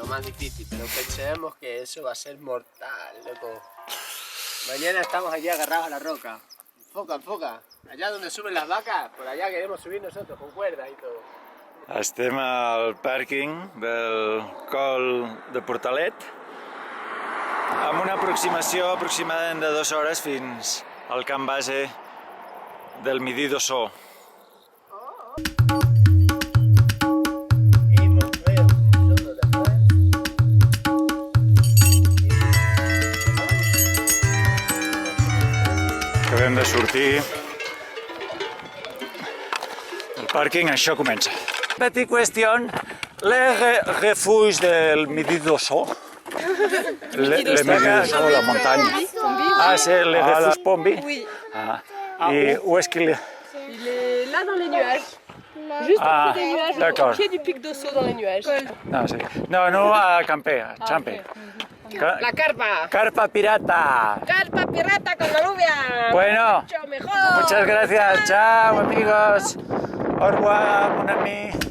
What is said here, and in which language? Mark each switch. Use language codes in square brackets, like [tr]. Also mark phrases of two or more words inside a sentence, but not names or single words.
[es] difícil, pero pensemos que eso va a ser mortal, loco. Mañana estamos allí agarrados a la roca. Enfoca, enfoca. Allá donde suben las vacas, por allá queremos subir nosotros, con cuerdas y todo. [ca] Estem al pàrquing del Col de Portalet amb una aproximació aproximadament de 2 hores fins al camp base del Midi d'Ossó. Acabem de sortir del pàrquing, això comença. [fr] Petite question, les refuges del Midi d'Ossó, les megas o la montagne. Ah, c'est les refuges Pombi? Oui. Ah. Et où est-ce qu'il est? Il est là dans les nuages. Juste au pied des nuages, au pied du pic d'Ossó dans les nuages. [es] No, a Campe, a Champe. La carpa. Carpa pirata. Carpa pirata con aluvia. Bueno, Mucho mejor. muchas gracias. Chao, amigos. [fr] Au revoir, mon ami.